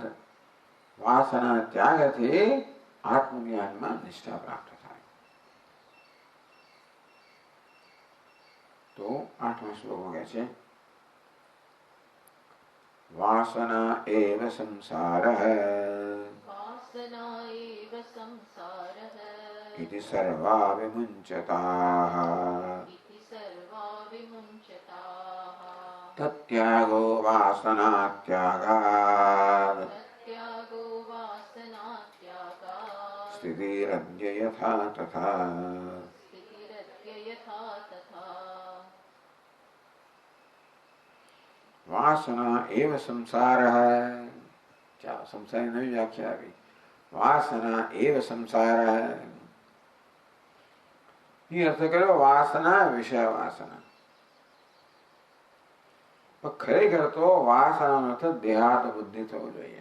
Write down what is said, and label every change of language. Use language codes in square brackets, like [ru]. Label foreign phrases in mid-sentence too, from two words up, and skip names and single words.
[gu] વાસના ત્યાગથી આત્મજ્ઞાનમાં નિષ્ઠા પ્રાપ્ત થાય. તો 8મા શ્લોકમાં કહે છે [sa] वासना एव संसारः इति सर्वा विमुञ्चताः तत्यागो वासनात्यागात् स्थितिरद्य यथा तथा. वासना एव संसारः. [gu] ચાલો સંસારની નવી વ્યાખ્યા આવી. [sa] वासना एव संसार. [gu] એ અર્થ કર્યો વાસના વિષય વાસના. ખરેખર તો વાસનાનો અર્થ દેહાત બુદ્ધિ થવો જોઈએ.